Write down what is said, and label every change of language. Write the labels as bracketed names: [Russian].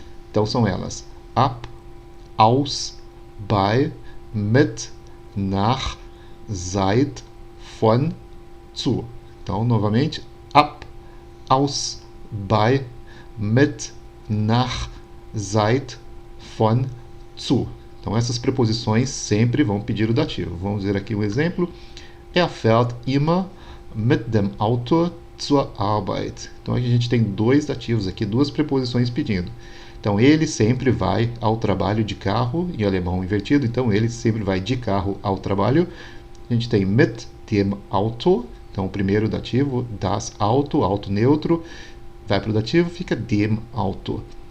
[Portuguese] Então são elas: ab, aus, bei, mit, nach, seit, von, zu. Então, novamente, ab, aus, bei, mit, nach, seit, von, zu. Então, essas preposições sempre vão pedir o dativo. Vamos ver aqui um exemplo. [German] Er fährt immer mit dem Auto zur Arbeit. [Portuguese] Então, a gente tem dois dativos aqui, duas preposições pedindo. Então, ele sempre vai ao trabalho de carro, em alemão invertido. Então, ele sempre vai de carro ao trabalho. A gente tem [German] mit, dem Auto. [Portuguese] Então, o primeiro dativo, das Auto, auto neutro, vai para o dativo, fica dem Auto.